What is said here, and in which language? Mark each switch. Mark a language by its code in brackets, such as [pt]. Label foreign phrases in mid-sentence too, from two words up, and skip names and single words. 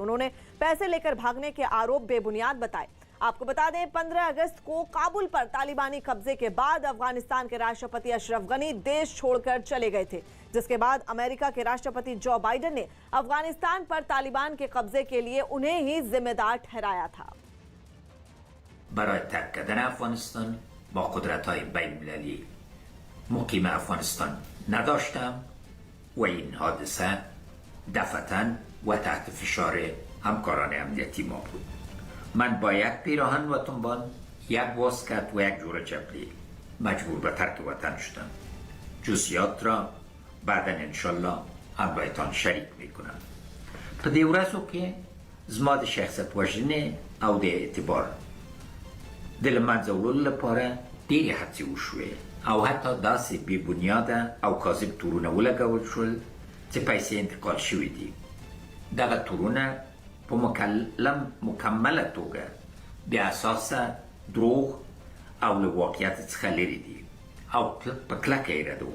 [hi] उन्होंने पैसे लेकर भागने के आरोप बेबुनियाद बताए। आपको बता दें, 15 अगस्त को काबुल पर तालिबानी कब्जे के बाद अफगानिस्तान के राष्ट्रपति अशरफ गनी देश छोड़कर चले गए थे, जिसके बाद अमेरिका के राष्ट्रपति जो बाइडेन ने अफगानिस्तान पर तालिबान के कब्जे के लिए उन्हें ही जिम्मेदार ठहराया था। [fa] برای ترک کردن افغانستان با قدرت‌های بین‌المللی مقیم افغانستان نداشتم و این حادثه دفعتاً و تحت فشار همکاران امنیتی ما بود. من با یک پیراهن و تنبان، یک واسکت و یک جور جبلی مجبور به ترک وطن شدم. جزئیات را بعداً انشالله همراهتان شریک میکنم. [ps] په دې ورځو کې زما د شخصیت وژنې او د اعتبار د له منځه وړلو لپاره ډېرې هڅې وشوې او حتی داسې بې بنیاده او کاذب تورونه ولګول شول چې پیسې انتقال شوي دي. دغه تورونه په مکمله توګه بې اساسه دروغ او له واقعیت څخه لرې دي او په کلکه یې ردوم.